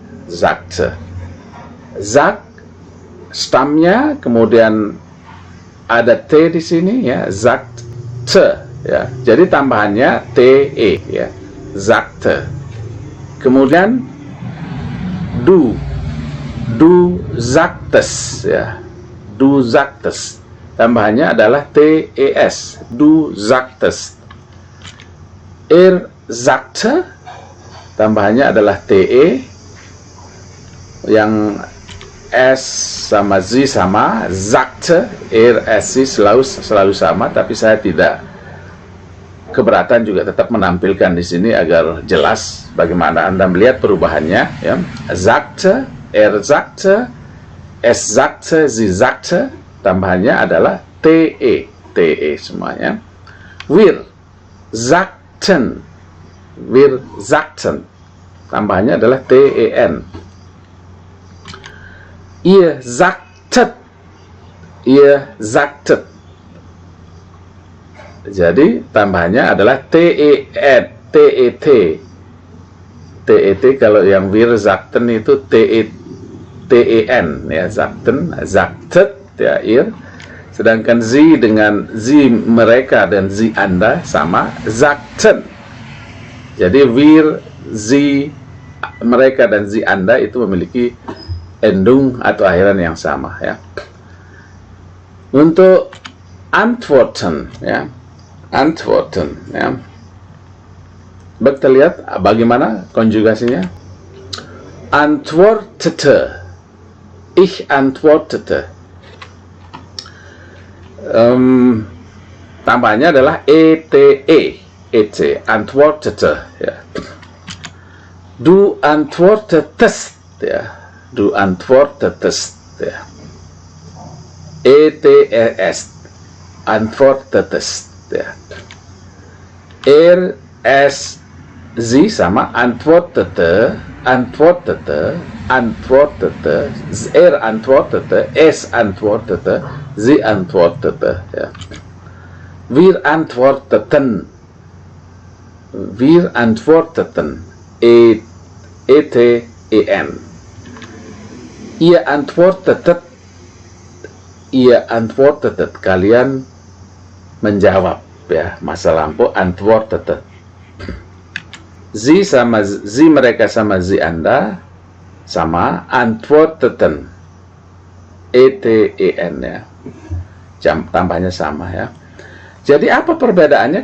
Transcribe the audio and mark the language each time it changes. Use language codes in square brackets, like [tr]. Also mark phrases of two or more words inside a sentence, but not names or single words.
[id] Zag stamnya, kemudian ada t di sini, ya, sagte, ya. Jadi tambahannya te, ya, sagte. [de] Kemudian du sagtes, ya, du sagtes. [id] Tambahannya adalah tes, [de] du sagtes. Sagte, [id] tambahannya adalah te, yang S sama Z sama, sagte, S selalu sama, tapi saya tidak keberatan juga tetap menampilkan di sini agar jelas bagaimana Anda melihat perubahannya, ya. [de] Sagte, sagte, es sagte, sie sagte, [id] tambahannya adalah te, semuanya. [de] Wir sagten, [id] tambahannya adalah ten. [de] Ihr sagtet, [id] jadi tambahannya adalah tet. Kalau yang [de] wir sagten [id] itu ten, ya, [de] sagten, sagtet, ya, ihr. [id] Sedangkan sie dengan sie mereka dan sie Anda sama, [de] sagten. [id] Jadi wir, sie mereka dan sie Anda itu memiliki endung atau akhiran yang sama, ya. Untuk antworten, ya, antworten, ya. Kita lihat bagaimana konjugasinya. [de] Antwortete, ich antwortete. [id] Tambahnya adalah et, antwortete, ya. [de] Du antwortetest, ya. Du antwortetest, ya. ETES, antwortetest, ya. Sie sama antwortete, antwortete, antwortete, es antwortete, sie antwortete, ya. Wir antworteten, ETEN. Ihr antwortetet, [id] kalian menjawab, ya, masa lampau antwortetet. Sie sama sie mereka sama sie Anda sama antworteten, ETEN, ya. Tambahnya sama, ya. Jadi apa perbedaannya?